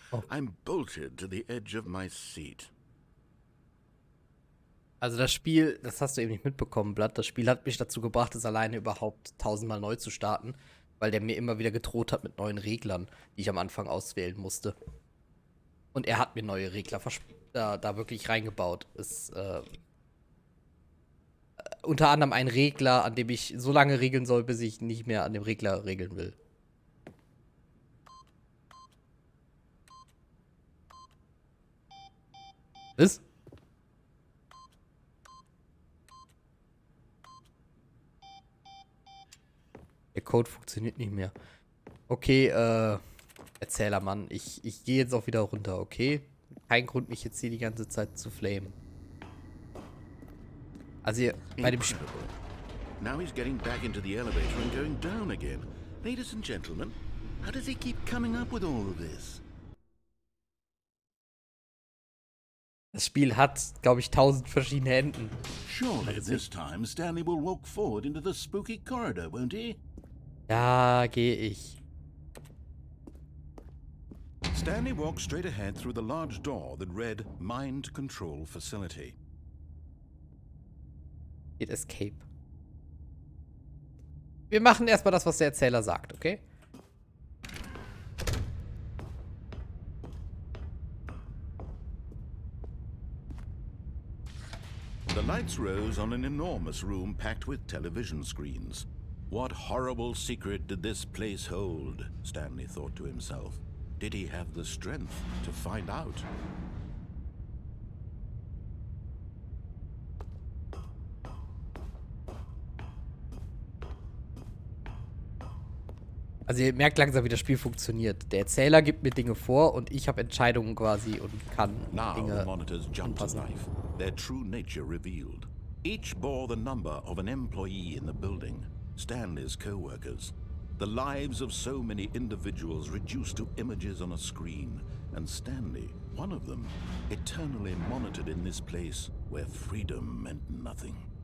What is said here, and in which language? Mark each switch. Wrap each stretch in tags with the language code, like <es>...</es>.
<en>I'm bolted to the edge of my seat.</en> <de>Also das Spiel, das hast du eben nicht mitbekommen, Blatt. Das Spiel hat mich dazu gebracht, es alleine überhaupt 1000-mal neu zu starten, weil der mir immer wieder gedroht hat mit neuen Reglern, die ich am Anfang auswählen musste. Und er hat mir neue Regler da wirklich reingebaut. Ist unter anderem ein Regler, an dem ich so lange regeln soll, bis ich nicht mehr an dem Regler regeln will. Was? Der Code funktioniert nicht mehr. Okay, Erzähler, Mann. Ich gehe jetzt auch wieder runter, okay? Kein Grund, mich jetzt hier die ganze Zeit zu flamen. Also hier, bei dem Spiel.</de> <en>Now he's getting back into the elevator and going down again. Ladies and gentlemen, how does he keep coming up with all of this?</en> <de>Das Spiel hat, glaube ich, 1000 verschiedene Enden.</de> <en>Surely this time Stanley will walk forward into the spooky corridor, won't he?</en> <de>Ja, gehe ich.</de> <en>Stanley walked straight ahead through the large door that read Mind Control Facility.</en> <de>Geht Escape. Wir machen erstmal das, was der Erzähler sagt, okay?</de> <en>The lights rose on an enormous room packed with television screens. What horrible secret did this place hold? Stanley thought to himself. Did he have the strength to find out?</en> <de>Also ihr merkt langsam, wie das Spiel funktioniert. Der Erzähler gibt mir Dinge vor und ich habe Entscheidungen quasi und kann</de> <en>Now the</en> <de>Dinge</de> <en>monitors jumped to</en> <de>anpassen.</de> <en>life, their true nature revealed. Each bore the number of an employee in the building, Stanley's co-workers. The lives of so many individuals reduced to images on a screen, and Stanley, one of them, eternally monitored in this place where freedom meant nothing.</en>